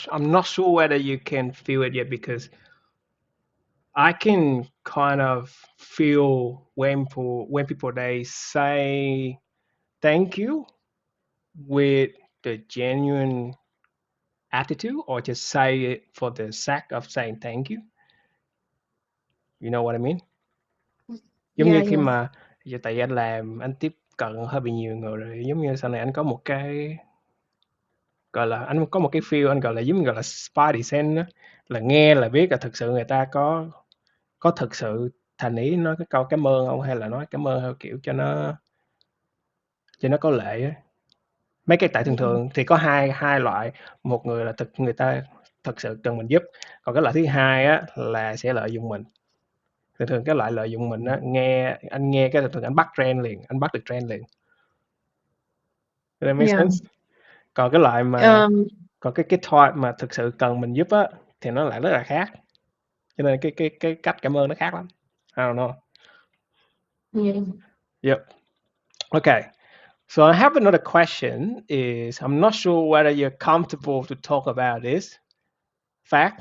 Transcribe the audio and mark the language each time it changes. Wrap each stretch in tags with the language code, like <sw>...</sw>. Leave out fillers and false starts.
<en>I'm not sure whether you can feel it yet because I can kind of feel when people they say thank you with the genuine attitude or just say it for the sake of saying thank you. You know what I mean?</en> <vi>Giống</vi> <en>Yeah,</en> <vi>như khi</vi> <en>yeah,</en> <vi>mà giờ tại anh làm anh tiếp cận hơi bị nhiều người rồi giống như sau này anh có một cái gọi là anh có một cái feel anh gọi là giống như gọi là spidey sense á, là nghe là biết là thực sự người ta có thực sự thành ý nói cái câu cảm ơn không hay là nói cảm ơn theo kiểu cho nó có lệ á. Mấy cái tại thường</vi> <en>yeah,</en> <vi>thường thì có hai hai loại, một người là người ta thực sự cần mình giúp, còn cái loại thứ hai á là sẽ lợi dụng mình. Thường thường cái loại lợi dụng mình á, anh nghe cái thường thường anh bắt trend liền, anh bắt được trend liền.</vi> <en>Does that make yeah. sense?</en> <vi>Còn cái loại mà Um, còn cái type mà thực sự cần mình giúp á thì nó lại rất là khác. Cho nên cái cách cảm ơn nó khác lắm.</vi> <en>I don't know. yeah, Yep. Okay. So I have another question is I'm not sure whether you're comfortable to talk about this fact,</en>